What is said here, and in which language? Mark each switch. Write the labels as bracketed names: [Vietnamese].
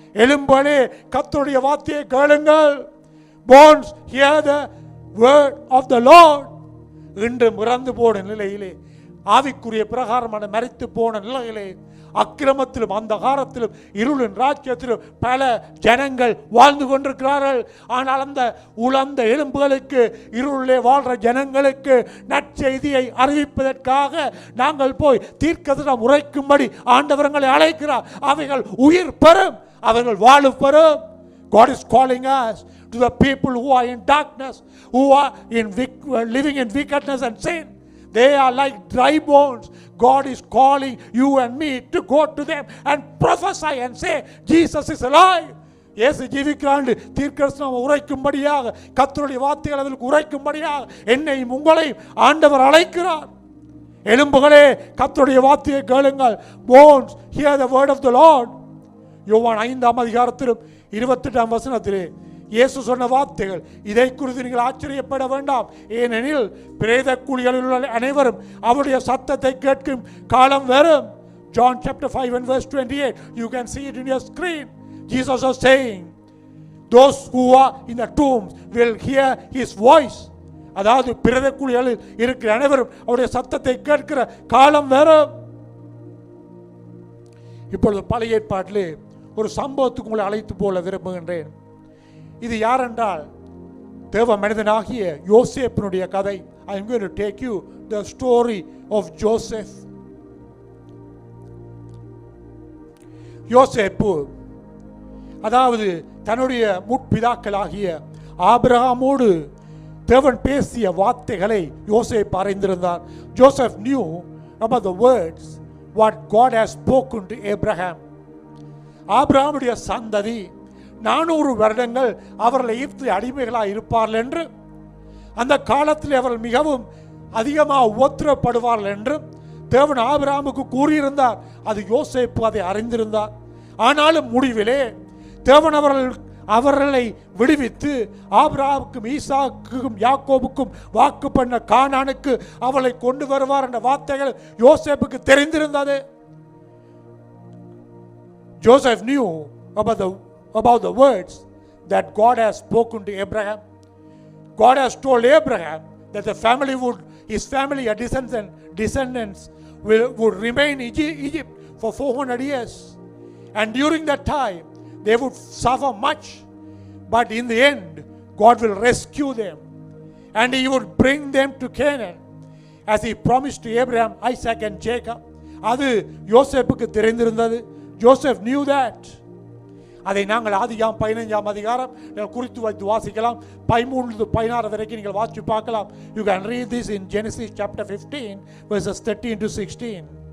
[Tamil] எலும்புகளே கர்த்தருடைய வார்த்தையை கேளுங்கள். [English] Bones, hear the word of the Lord. [Tamil] இன்று இறந்து போன நிலையிலே, ஆவிக்குரிய பிரகாரமான மரித்து போன நிலையிலே, அக்கிரமத்திலும் அந்தகாரத்திலும் இருளின் ராஜ்யத்திலும் பல ஜனங்கள் வாழ்ந்து கொண்டிருக்கிறார்கள். ஆனால் அந்த உலர்ந்த எலும்புகளுக்கு, இருளிலே வாழ்ற ஜனங்களுக்கு நற்செய்தியை அறிவிப்பதற்காக நாங்கள் போய் தீர்க்கதரிசனம் உரைக்கும்படி ஆண்டவர்களை அழைக்கிறார். அவைகள் உயிர் பெறும், அவர்கள் வாழ பெறும். [English] God is calling us to the people who are in darkness, who are living in wickedness and sin. They are like dry bones. God is calling you and me to go to them and prophesy and say, Jesus is alive. [Tamil] இயேசு ஜீவிக்கிறான் தீர்க்கதரிசனம் உரைக்கும்படியாக, கர்த்தருடைய வார்த்தைகள் அவர்களுக்கு உரைக்கும்படியாக என்னையும் உங்களையும் ஆண்டவர் அழைக்கிறார். எலும்புகளே கர்த்தருடைய வார்த்தையை கேளுங்கள். [English] Bones, hear the word of the Lord. [Tamil] யோவான் 5ஆம் அதிகாரத்திலும் 28ஆம் வசனத்திலே இயேசு சொன்ன வார்த்தைகள். இதை குறித்து நீங்கள் ஆச்சரியப்பட வேண்டாம், ஏனெனில் பிரேத குழிகளில் உள்ள அனைவரும் அவருடைய சத்தத்தை கேட்கும் காலம் வரும். [English] John chapter 5 and verse 28. You can see it in your screen. Jesus was saying, those who are in the tombs will hear his voice. [Tamil] அதாவது பிரேத குழிகளில் இருக்கிற அனைவரும் அவருடைய சத்தத்தை கேட்கிற காலம் வரும். இப்பொழுது பழைய ஏற்பாட்டிலே ஒரு சம்பவத்துக்கு உங்களை அழைத்து போல விரும்புகின்றேன். இது யார் என்றால் தேவ மனிதனாகிய யோசேப்பினுடைய கதை. [English] I am going to take you the story of Joseph. [Tamil] யோசேப்பு அதாவது தன்னுடைய முற்பிதாக்களாகிய ஆபிரகாமோடு தேவன் பேசிய வார்த்தைகளை யோசேப்பு அறிந்திருந்தார். [English] Joseph knew about the words what God has spoken to Abraham. [Tamil] ஆபிரகாமுடைய சந்ததி 400 வருடங்கள் அவர்கள் எகிப்தில் அடிமைகளாக இருப்பார்கள் என்று, அந்த காலத்தில் அவர்கள் மிகவும் அதிகமாக உபத்திரப்படுவார்கள் என்று தேவன் ஆபிரகாமுக்கு கூறியிருந்தார். அது யோசேப்பு அதை அறிந்திருந்தார். ஆனாலும் முடிவிலே தேவன் அவர்களை விடுவித்து ஆபிரகாமுக்கும் ஈசாக்குக்கும் யாக்கோபுக்கும் வாக்கு பண்ண கானானுக்கு அவளை கொண்டு வருவார் என்ற வார்த்தைகள் யோசேப்புக்கு தெரிந்திருந்தது. [English] Joseph knew about the words that God has spoken to Abraham. God has told Abraham that his family, descendants would remain in Egypt for 400 years. And during that time, they would suffer much. But in the end, God will rescue them. And he would bring them to Canaan, as he promised to Abraham, Isaac and Jacob. [Tamil] அது யோசேப்புக்கு தெரிந்திருந்தது. [English] Joseph knew that. [Tamil] அதை நாங்கள் ஆதியாம் 15ஆம் அதிகாரம் குறித்து வைத்து வாசிக்கலாம். 13-16 வரைக்கும் நீங்கள் வாசித்து பார்க்கலாம். [English] You can read this in Genesis chapter 15 verses 13 to 16.